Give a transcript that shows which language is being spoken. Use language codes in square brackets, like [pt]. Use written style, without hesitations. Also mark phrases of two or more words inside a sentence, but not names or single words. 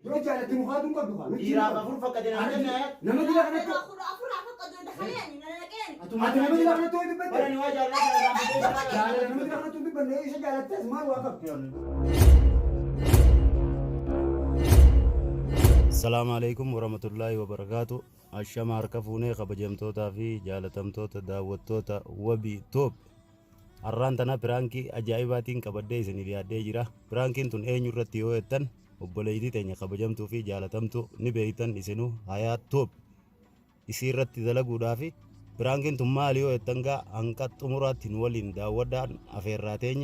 [om] Dura jaalatti mukaatuun qabdu kaa. Dhiiraaf afur fakkatee nama jennaa. Nama dhiira kanatti. Afur fakkatu dafanii ani na naqeen. Ati nama dhiira kanatti hojii dubbatte. Bara ni waa jaalladha. Jaalala nama dhiira kanatti hojii dubbanne isa jaalattes maal waa qabdu. [ar] السلام عليكم ورحمة الله وبركاته. [om] Ashama harka fuunee kabajamtootaa fi jaalatamtoota daawwattoota wabii Toob. Har'aan tana piraankii ajaa'ibaatiin qabadhee isiniif dhiyaadhee jira. Piraankiin tun eenyu irratti yoo jettan obboleettii teenya kabajamtuu fi jaalatamtuu ni beektan isinuu Hayaat Toob. Isii irratti dalaguudhaaf piraankiin tun maali yoo jettan gaa hanqa xumuraatti nu waliin daawwadhaan afeerraa teenya.